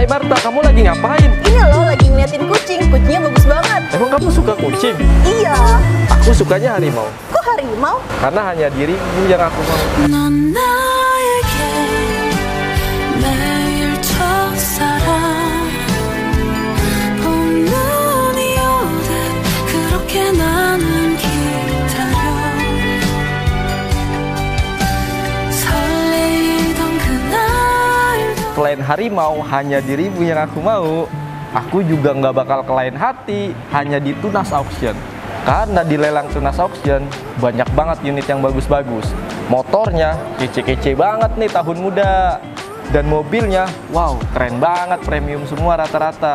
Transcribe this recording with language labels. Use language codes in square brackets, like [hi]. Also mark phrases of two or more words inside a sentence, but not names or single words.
[id] Marta, kamu lagi ngapain? Ini loh, lagi ngeliatin kucing. Kucingnya bagus banget. Emang kamu suka kucing? Iya. Aku sukanya harimau. Kok harimau? Karena hanya dirimu yang aku mau. [ko] 넌 나에게 매일 첫사랑 봄눈이 오듯 그렇게 나는 기다려 설레이던 그날도 [id] Selain harimau, hanya dirimu yang aku mau. Aku juga nggak bakal ke lain hati, hanya di Tunas Auction. Karena di lelang Tunas Auction, banyak banget unit yang bagus-bagus. Motornya kece-kece banget nih, tahun muda. Dan mobilnya, wow, keren banget, premium semua rata-rata.